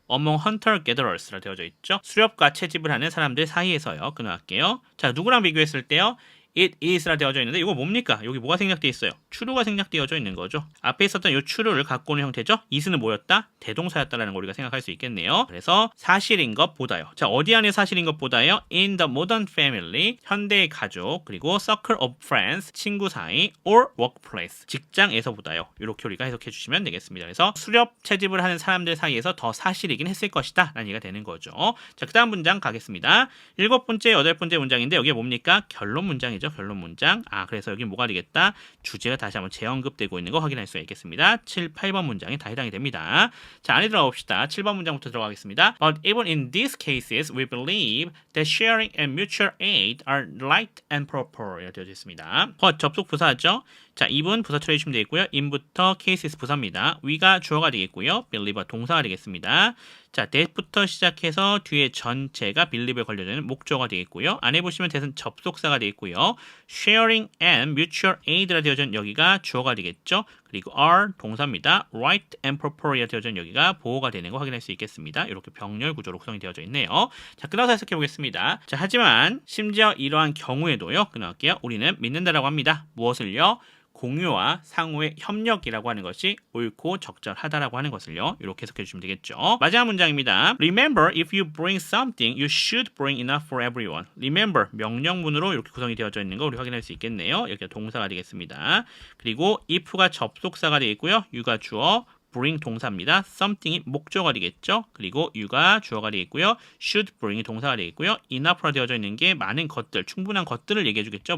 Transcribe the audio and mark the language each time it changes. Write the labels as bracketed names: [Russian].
[English] among hunter gatherers [Korean] 라 되어져 있죠. 수렵과 채집을 하는 사람들 사이에서요. 끊어갈게요. 자, 누구랑 비교했을 때요? [English] it is [Korean] 라 되어져 있는데 이거 뭡니까? 여기 뭐가 생략되어 있어요? true가 생략되어져 있는 거죠. 앞에 있었던 이 true를 갖고 오는 형태죠. is는 뭐였다? 대동사였다라는 걸 우리가 생각할 수 있겠네요. 그래서 사실인 것보다요. 자, 어디 안에 사실인 것보다요? [English] in the modern family, [Korean] 현대의 가족, 그리고 [English] circle of friends, [Korean] 친구 사이, [English] or workplace, [Korean] 직장에서보다요. 이렇게 우리가 해석해 주시면 되겠습니다. 그래서 수렵 채집을 하는 사람들 사이에서 더 사실이긴 했을 것이다 라는 얘기가 되는 거죠. 자, 그 다음 문장 가겠습니다. 7번째, 8번째 문장인데 여기에 뭡니까? 결론 문장이죠. 결론 문장. 그래서 여기 뭐가 되겠다? 주제가 다시 한번 재언급되고 있는 거 확인할 수가 있겠습니다. 7, 8번 문장이 다 해당이 됩니다. 자, 안에 들어가 봅시다. 7번 문장부터 들어가겠습니다. [English] But even in these cases, we believe that sharing and mutual aid are right and proper. [Korean] 이렇게 되어져 있습니다. 접속 부사죠. 자, even 부사 처리해 주시면 되겠고요. in부터 cases 부사입니다. we가 주어가 되겠고요. believe가 동사가 되겠습니다. 자, that부터 시작해서 뒤에 전체가 believe에 걸려있는 목적어가 되겠고요. 안에 보시면 that은 접속사가 되겠고요. [English] sharing and mutual aid [Korean] 라 되어진 여기가 주어가 되겠죠. 그리고 are 동사입니다. [English] right and proper [Korean] 이라 되어진 여기가 보호가 되는 거 확인할 수 있겠습니다. 이렇게 병렬 구조로 구성이 되어져 있네요. 자, 끊어서 해석해 보겠습니다. 자, 하지만 심지어 이러한 경우에도요. 끊어갈게요. 우리는 믿는다라고 합니다. 무엇을요? 공유와 상호의 협력이라고 하는 것이 옳고 적절하다라고 하는 것을요. 이렇게 해석해 주시면 되겠죠. 마지막 문장입니다. [English] Remember, if you bring something, you should bring enough for everyone. [Korean] Remember, 명령문으로 이렇게 구성이 되어져 있는 거 우리 확인할 수 있겠네요. 이렇게 동사가 되겠습니다. 그리고 if가 접속사가 되겠고요. you가 주어, bring 동사입니다. something이 목적어가 되겠죠. 그리고 you가 주어가 되겠고요. should bring이 동사가 되겠고요. [English] enough [Korean] 라 되어져 있는 게 많은 것들, 충분한 것들을 얘기해 주겠죠.